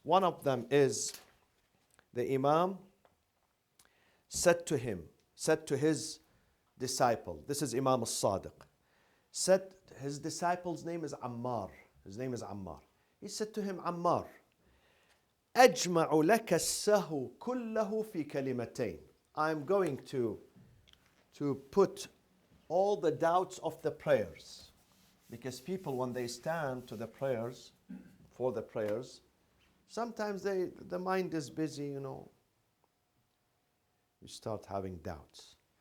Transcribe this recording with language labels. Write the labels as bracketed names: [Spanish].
[English] One of them is the Imam said to his disciple, this is Imam al-Sadiq, said his disciple's name is Ammar. His name is Ammar. He said to him, [Arabic] Ammar, أجمع لك السهو كله في كلمتين. [English] I'm going to put all the doubts of the prayers. Because people, when they stand to the prayers, for the prayers, sometimes the mind is busy, you start having doubts.